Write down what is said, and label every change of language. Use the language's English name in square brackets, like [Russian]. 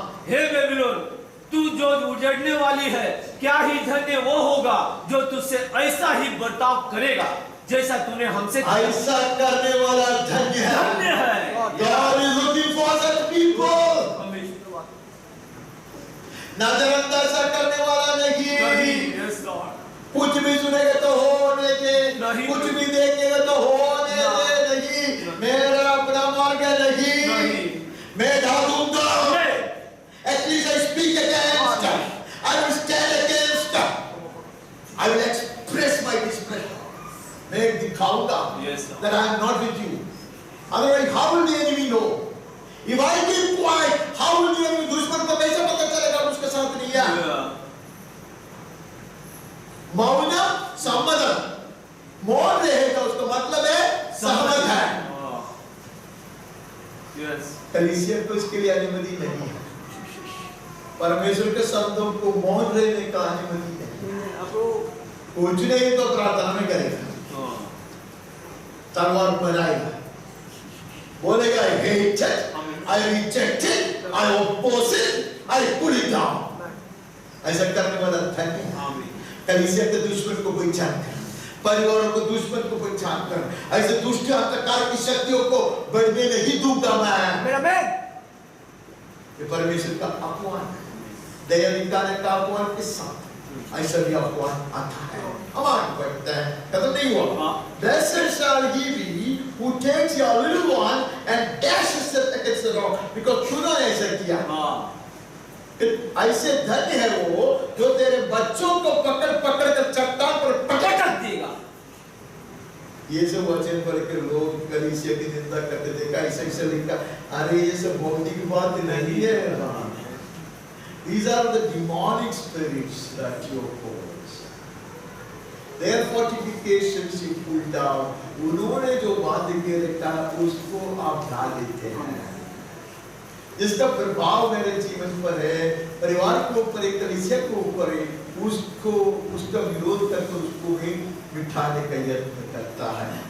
[Hindi] हे Babylon, तू जो उजड़ने वाली है, क्या ही धन्य वो होगा जो तुझसे ऐसा ही बर्ताव करेगा जैसा तूने हमसे किया। ऐसा करने वाला धन्य है। धन्य है। [English] God is looking for such people. [Hindi] नजरअंदाज करने वाला नहीं। [English] Yes, Lord. [Hindi] कुछ भी सुनेगा तो होने दे, नहीं। कुछ भी देखेगा तो होने दे, नहीं। मेरा अपना मार्ग नहीं, मैं ढालूंगा। [English] At least I speak against, I will stand against, I will express my displeasure. [Hindi] मैं दिखाऊंगा [English] Yes, sir. that I am not with you. Otherwise, how will the enemy know? If I keep quiet, how will the enemy? [Hindi] दुश्मन को कैसे पता चलेगा उसके साथ नहीं है? [English] Yeah. [Hindi] मौन सम्मत, मौन रहेगा उसका मतलब है सहमत है। [English] Oh. Yes. [Hindi] कलीसिया को इसके लिए अनुमति नहीं है। परमेश्वर के शब्दों को मौन रहने का अनुमति नहीं। कुछ नहीं तो प्रार्थना में करेगा, [English] Oh. [Hindi] तलवार बनाएगा, बोलेगा [English] I hate it, I reject it, I oppose it, I pull it down। [Hindi] ऐसा करने वाला धन्य है। [English] Amen. [Hindi] कलीसिया के दुश्मन को पहचान कर, परिवारों को दुश्मन को पहचान कर, ऐसे दुष्ट अंधकार की शक्तियों को बढ़ने नहीं दूंगा मैं। ये परमेश्वर का अपमान है। दया दिखाने का अपमान के साथ ऐसा भी अपमान आता है। हमारे बढ़ता है, खत्म नहीं हुआ। [English] Blessed shall he be who takes your little one and dashes it against the rock, because [Hindi] तूने ऐसा किया। ऐसे धन्य है वो जो तेरे बच्चों को पकड़ पकड़ कर चट्टान पर पटक देगा। ये सब वचन पढ़ के लोग कलीसिया की निंदा करते थे, ऐसा ऐसा लिखा, अरे ये सब भौतिक बात नहीं है। [English] These are the demonic spirits that you oppose. Their fortifications you pull down. [Hindi] उन्होंने जो बात के रखा उसको आप ढा देते हैं। जिसका प्रभाव मेरे जीवन पर है, परिवार के ऊपर है, कलीसिया के ऊपर है, उसको उसका विरोध करके उसको भी मिटाने का यत्न करता है।